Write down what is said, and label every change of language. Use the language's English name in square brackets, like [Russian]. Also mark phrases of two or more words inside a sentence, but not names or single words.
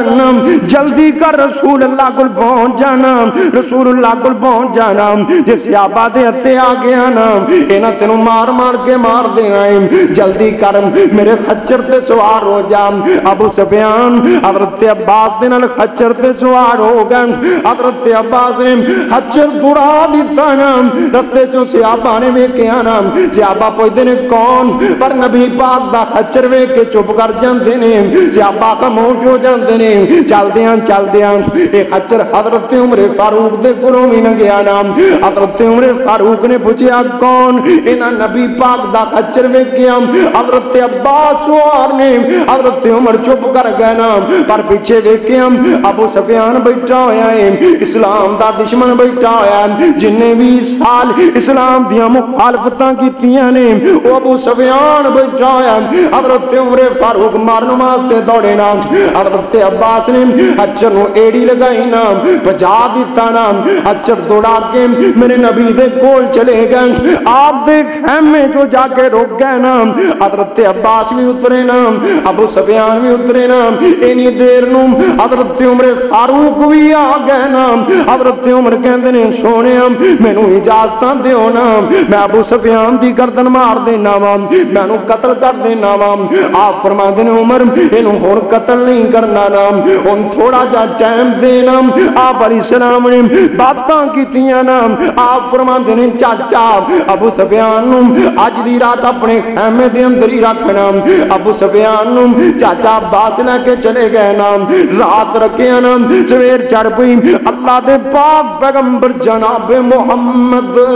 [Punjabi] کر رسول اللہ کو پہنچ جانا رسول اللہ کو پہنچ جانا جے صحابہ دے ہتھے آ گیا نا انہاں تینوں مار کے مار دینا ہے جلدی کر میرے خچر تے سوار ہو جا ابو سفیان حضرت عباس دے نال خچر تے سوار ہو گئے حضرت عباس نے خچر دوڑا دیتا نا رستے چوں صحابہ نے ویکھیا نا صحابہ پوچھتے ہیں کون پر نبی پاک دا خچر ویکھ کے چپ کر جاندے نے صحابہ خاموش ہو جاندے نے چل دیاں اے خچر حضرت عمر فاروق دے کولوں وی لنگیا نا حضرت عمر فاروق نے پوچھیا کون انہاں نبی پاک دا خچر ویکھیا حضرت عباس سوار نے حضرت عمر چپ کر گئے نا پر پیچھے ویکھیا ابو سفیان بیٹھا ہویا ہے اسلام دا دشمن بیٹھا ہویا ہے جن نے 20 سال اسلام دیاں مخالفتاں کیتیاں نے وہ ابو سفیان بیٹھا ہویا حضرت عمر فاروق مارن واسطے دوڑے نا حضرت عباس نے خچر نو ایڑی لگائی نا بجا دیتا نا خچر دوڑا کے میرے نبی دے کول چلے گئے آپ دے خیمے جو جا کے رک گئے نا حضرت عباس بھی اترے نا ابو سفیان بھی اترے نا اینی دیر نو حضرت عمر فاروق بھی آ گئے نا حضرت عمر کہندے نے سونے مینوں اجازت دیو نا میں ابو سفیان دی گردن مار دینا وا میں نو قتل کر دینا وا آپ فرماندے نے عمر اینوں ہن قتل نہیں کرنا نا ہن تھوڑا جا ٹائم دینا آپ [Arabic] علیہ السلام [Punjabi] نے باتاں کیتیاں نا آپ فرماندے نے چاچا ابو سفیان نو اج دی رات اپنے خیمے دے اندر ہی رکھنا ابو سفیان نو چاچا عباس لے کے چلے گئے نا رات رکھیا نا سویر چڑھ پئی اللہ دے پاک پیغمبر جناب محمد